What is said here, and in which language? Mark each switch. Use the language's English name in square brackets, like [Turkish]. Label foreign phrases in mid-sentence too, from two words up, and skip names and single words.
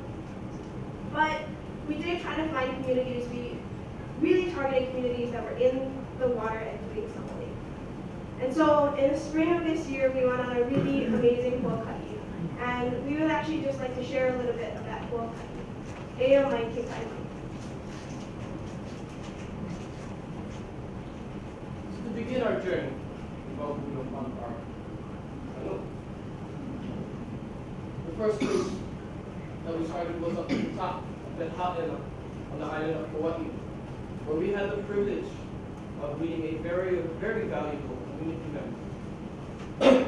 [English] But we did try to find communities. We really targeted communities that were in the water and doing something. And so in the spring of this year, we went on a really amazing huaka'i. And we would actually just like to share a little bit of that huaka'i. [Hawaiian] Ea mai ke kai mai. [English] To begin our journey, the first place that we started was up at the top of that Ha'ena on the island of Hawaii, where we had the privilege of meeting a very, very valuable community member.